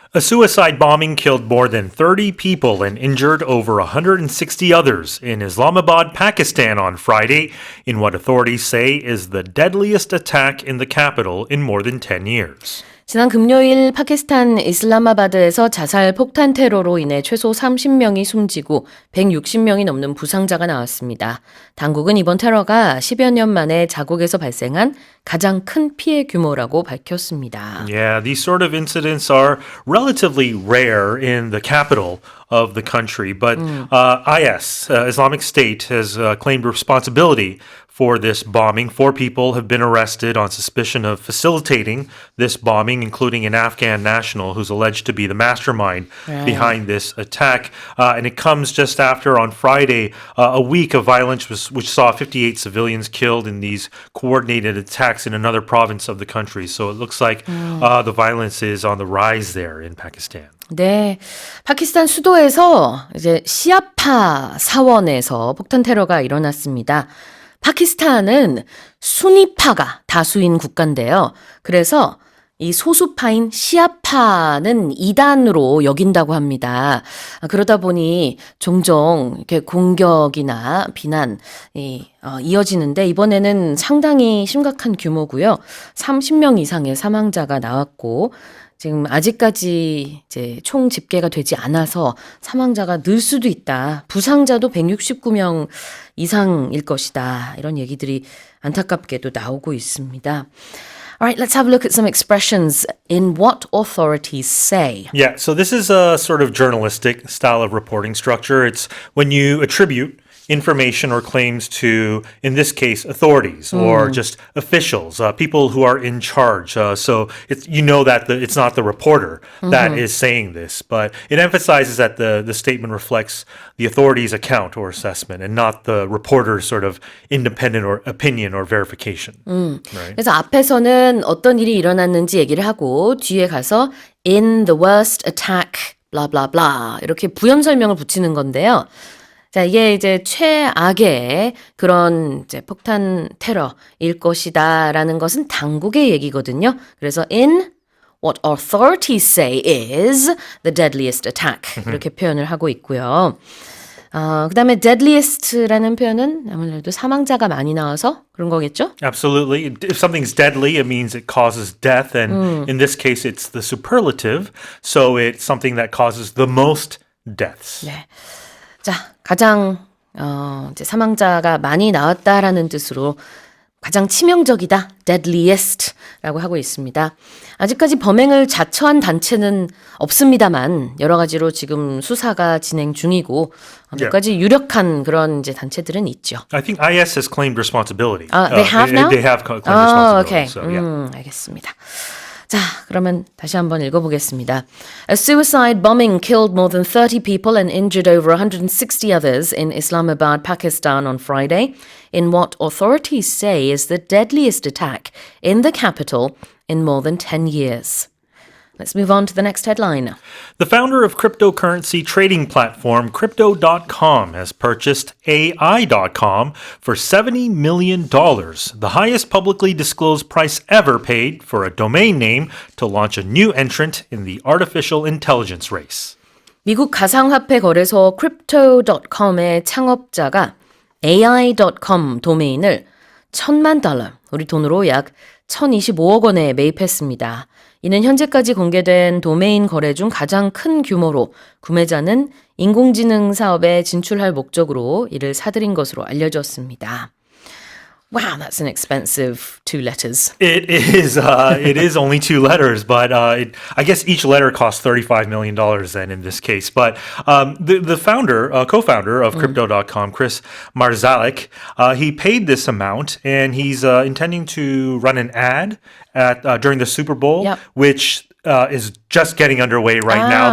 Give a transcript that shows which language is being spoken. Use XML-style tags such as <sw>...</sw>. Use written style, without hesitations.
<en>A suicide bombing killed more than 30 people and injured over 160 others in Islamabad, Pakistan on Friday, in what authorities say is the deadliest attack in the capital in more than 10 years.</en> <ko>지난 금요일 파키스탄 이슬라마바드에서 자살 폭탄 테러로 인해 최소 30명이 숨지고 160명이 넘는 부상자가 나왔습니다. 당국은 이번 테러가 10여 년 만에 자국에서 발생한 가장 큰 피해 규모라고 밝혔습니다.</ko> <en>Yeah, these sort of incidents are relatively rare in the capital of the country, but IS, Islamic State, has claimed responsibility for this bombing. 4 people have been arrested on suspicion of facilitating this bombing, including an Afghan national who's alleged to be the mastermind behind this attack. And it comes just after, on Friday, a week of violence which saw 58 civilians killed in these coordinated attacks in another province of the country. So it looks like the violence is on the rise there in Pakistan.</en> <ko>네, 파키스탄 수도에서 이제 시아파 사원에서 폭탄 테러가 일어났습니다. 파키스탄은 수니파가 다수인 국가인데요. 그래서 이 소수파인 시아파는 이단으로 여긴다고 합니다. 그러다 보니 종종 이렇게 공격이나 비난이 이어지는데 이번에는 상당히 심각한 규모고요. 30명 이상의 사망자가 나왔고 지금 아직까지 이제 총 집계가 되지 않아서 사망자가 늘 수도 있다. 부상자도 169명 이상일 것이다. 이런 얘기들이 안타깝게도 나오고 있습니다.</ko> <en>Alright, let's have a look at some expressions in what authorities say. Yeah, so this is a sort of journalistic style of reporting structure. It's when you attribute information or claims to, in this case, authorities or just officials, people who are in charge. So you know that it's not the reporter that is saying this, but it emphasizes that the statement reflects the authority's account or assessment and not the reporter's sort of independent or opinion or verification. Right?</en> <ko>그래서 앞에서는 어떤 일이 일어났는지 얘기를 하고 뒤에 가서</ko> <en>in the worst attack, blah blah</en> <ko>blah 이렇게 부연 설명을 붙이는 건데요. 자, 이게 이제 최악의 그런 이제 폭탄 테러일 것이다라는 것은 당국의 얘기거든요. 그래서</ko> <en>in what authorities say is the deadliest attack</en> <ko>이렇게 표현을 하고 있고요. 그다음에 deadliest라는 표현은 아무래도 사망자가 많이 나와서 그런 거겠죠?</ko> <en>Absolutely. If something's deadly, it means it causes death, and in this case, it's the superlative, so it's something that causes the most deaths.</en> <ko>네. 자, 가장 이제 사망자가 많이 나왔다라는 뜻으로 가장 치명적이다, deadliest라고 하고 있습니다. 아직까지 범행을 자처한 단체는 없습니다만 여러 가지로 지금 수사가 진행 중이고 몇 가지 유력한 그런 이제 단체들은 있죠.</ko> <en>I think IS has claimed responsibility. They have now? They have claimed responsibility. Okay. So, yeah.</en> <ko>알겠습니다. 자, 그러면 다시 한번 읽어보겠습니다.</ko> <en>A suicide bombing killed more than 30 people and injured over 160 others in Islamabad, Pakistan on Friday, in what authorities say is the deadliest attack in the capital in more than 10 years. Let's move on to the next headline. The founder of cryptocurrency trading platform Crypto.com has purchased AI.com for $70 million, the highest publicly disclosed price ever paid for a domain name to launch a new entrant in the artificial intelligence race.</en> <ko>미국 가상화폐 거래소 Crypto.com의 창업자가 AI.com 도메인을 $1,000,000, 우리 돈으로 약 1,025억 원에 매입했습니다. 이는 현재까지 공개된 도메인 거래 중 가장 큰 규모로 구매자는 인공지능 사업에 진출할 목적으로 이를 사들인 것으로 알려졌습니다.</ko> <en>Wow, that's an expensive 2 letters. It is. It is only 2 letters, but I guess each letter costs $35 million then in this case. But the founder, co-founder of Crypto.com, Chris Marszalek, he paid this amount, and he's intending to run an ad during the Super Bowl, which is just getting underway right now.</en>